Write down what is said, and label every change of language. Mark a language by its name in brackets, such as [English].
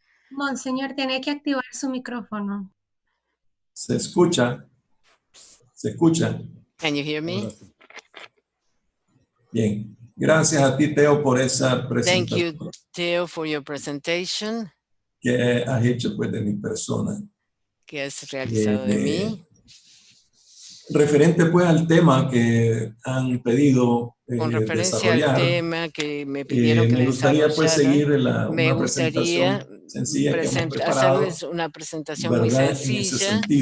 [Spanish] Monseñor, tiene que activar su micrófono. ¿Se escucha? ¿Se escucha? [English] Can you hear me? [Spanish] Bien. Gracias a ti, Teo, por esa presentación. [English] Thank you, Teo, for your presentation. [Spanish] Que has hecho, pues, de mi persona. Que has realizado de mí. Referente, pues, al tema que han pedido con referencia al tema que me pidieron que me gustaría, pues, seguir me gustaría hacerles una presentación muy sencilla